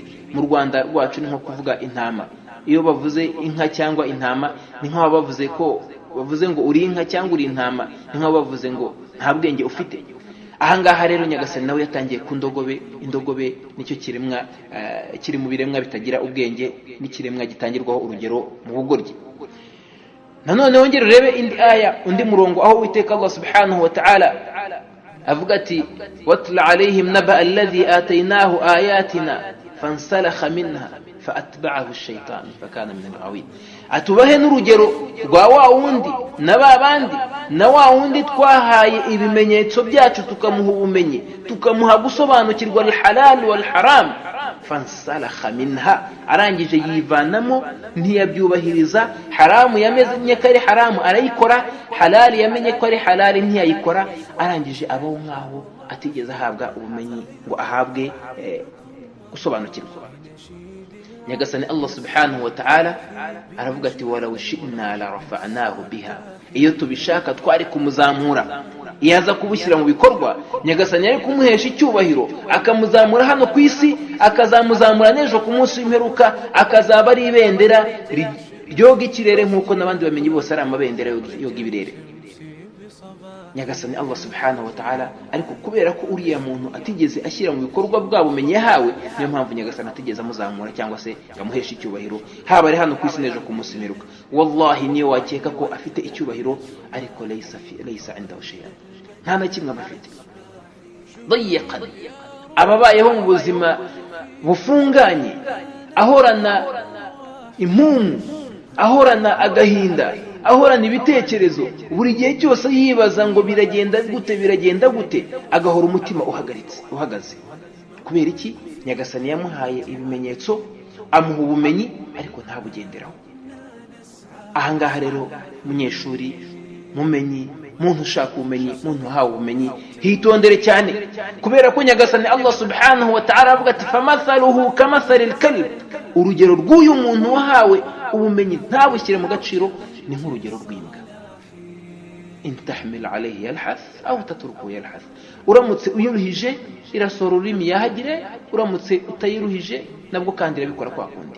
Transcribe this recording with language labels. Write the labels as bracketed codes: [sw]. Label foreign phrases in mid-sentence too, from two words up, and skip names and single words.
[rw] Mu Rwanda rwacu ni nko kuvuga intama. Iyo bavuze inka cyangwa intama ni nko bavuze ko bavuze ngo uri inka cyangwa uri intama, ni nko bavuze ngo nta bwenge ufite. Ahangaha rero Nyagasani nawe yatangiye ku ndogobe. Indogobe nicyo kiremwa kiri mu biremwa bitagira ubwenge, n'ikiremwa gitangirwaho urugero mu bugoryi. Nanone wongere urebe indi aya, undi murongo aho Uwiteka [ar] الله سبحانه وتعالى [rw] avuga ati [ar] واتل عليهم نبأ الذي آتيناه آياتنا فانسلخ منها فأتبعه الشيطان فكان من الغاوين. [rw] Atubahe n'urugero rwa wa wundi na babandi na wa wundi twahaye ibimenyetso byacu tukamuha ubumenyi, tukamuha gusobanukirwa [ar] الحلال والحرام, فانسلخ منها, [rw] arangije yivanamo ntiyabyubahiriza. Haramu yamenye ko ari haramu arayikora, halal yamenye ko ari halal ntiyayikora, arangije abaho nkaho atigeze ahabwa ubumenyi ngo ahabwe gusobanukirwa. Nyagasani [ar] الله سبحانه وتعالى [rw] aravuga ati [ar] ولو شئنا لرفعناه بها, [rw] iyo tubishaka twari kumuzamura. Iyo aza kubushyira mu bikorwa Nyagasani yari kumuhesha icyubahiro, akamuzamura hano ku isi, akazamuzamura n'ejo ku munsi w'imperuka, akazaba ari ibendera ryoga ikirere nk'uko n'abandi bamenyi bose ari amabendera yoga ibirere. Nyagasani [ar] الله سبحانه وتعالى [rw] ariko kubera ko uriya muntu atigeze ashyira mu bikorwa bwa bumenyi yahawe, niyo mpamvu Nyagasani atigeze amuzamura cyangwa se amuhesha icyubahiro, haba ari hano ku isi n'ejo ku munsi w'imperuka. Wallahi niyo wakeka ko afite icyubahiro ariko [ar] ليس عنده شيئا, [rw] nta na kimwe abafite. Dayiqan, ababayeho mu buzima bufunganye, ahorana impumu, ahorana agahinda, ahorana ibitekerezo, buri gihe cyose yibaza ngo biragenda gute, agahora umutima uhagaze. Kubera iki? Nyagasani yamuhaye ibimenyetso, amuha ubumenyi ariko ntabugenderaho. Ahangaha rero munyeshuri, mumenyi, muntu ushaka ubumenyi, muntu uhawe ubumenyi, hitondere cyane, kubera ko Nyagasani [ar] الله سبحانه وتعالى [rw] avuga ati [ar] فمثله كمثل الكلب, [rw] urugero rw'uyu muntu wahawe ubumenyi ntabushyire mu gaciro ni nk'urugero rw'imbwa. [ar] إن تحمل عليه يلهث أو تتركه يلهث, [rw] uramutse uyuruhije irasora ururimi yahagire, uramutse utayiruhije nabwo kandi irabikora kwa kundi.